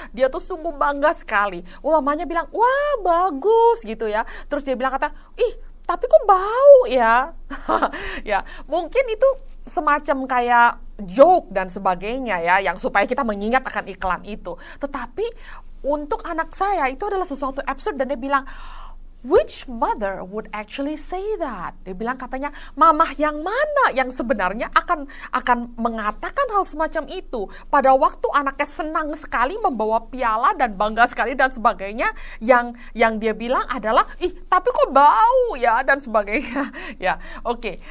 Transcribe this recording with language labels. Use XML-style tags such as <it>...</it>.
<id>Dia tuh sungguh bangga sekali. Mamanya bilang, wah bagus gitu ya. Terus dia bilang tapi kok bau ya. Ya mungkin itu semacam kayak joke dan sebagainya ya, yang supaya kita mengingat akan iklan itu. Tetapi untuk anak saya itu adalah sesuatu absurd dan dia bilang,</id> <en>Which mother would actually say that?</en> <id>Dia bilang katanya, mamah yang mana yang sebenarnya akan mengatakan hal semacam itu pada waktu anaknya senang sekali membawa piala dan bangga sekali dan sebagainya, yang dia bilang adalah, tapi kok bau ya dan sebagainya. Ya, oke.</id>